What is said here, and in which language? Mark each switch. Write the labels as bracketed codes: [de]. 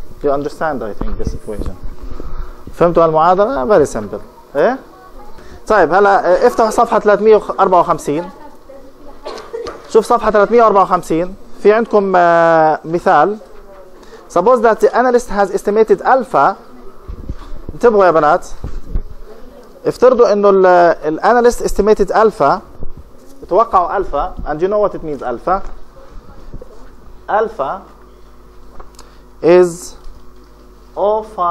[en] You understand, I think, this equation. [ar] فهمتوا المعادلة؟ [en] Very simple. [ar] إيه؟ طيب هلا افتح صفحة 354. شوف صفحة 354. في عندكم مثال. [en] Suppose that the analyst has estimated alpha. [ar] انتبهوا يا بنات. افترضوا انه الاناليست estimated alpha. [en] توقعوا alpha, and you know what it means alpha. Alpha is 0.5%.